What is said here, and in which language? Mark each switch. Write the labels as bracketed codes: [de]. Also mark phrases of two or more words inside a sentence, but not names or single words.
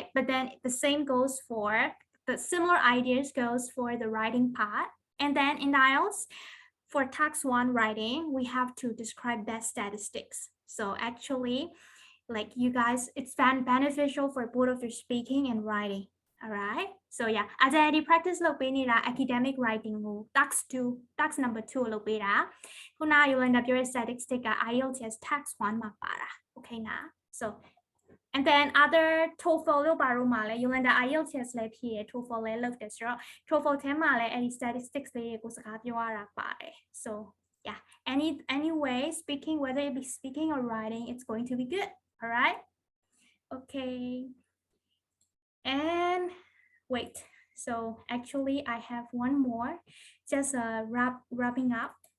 [en] But then the same goes for the similar ideas goes for the writing part, and then in IELTS for tax 1 writing, we have to describe that statistics. So actually, like you guys, it's beneficial for both of your speaking and writing. All right, so yeah, as I already practice [my] လုပ်ပေးနေတာ [en] academic writing [my] ကို [en] tax number [my] 2 ကိုလုပ်ပေးတာခုန Yolanda ပြောတဲ့ statistic က IELTS tax 1 မှာပါတာ okay နာ [en] so and then other [my] TOEFL လို့ပါတော့မှာလဲ Yolanda IELTS လည်းဖြည့်ရ TOEFL လည်းလုပ်တယ်ဆိုတော့ TOEFL ထဲမှာလည်းအဲ့ဒီ statistics လေးတွေကိုစကားပြောရတာပါတယ် [en] so yeah, anyway, speaking, whether it be speaking or writing, it's going to be good. All right, okay, and wait, so actually I have one more, just wrapping up.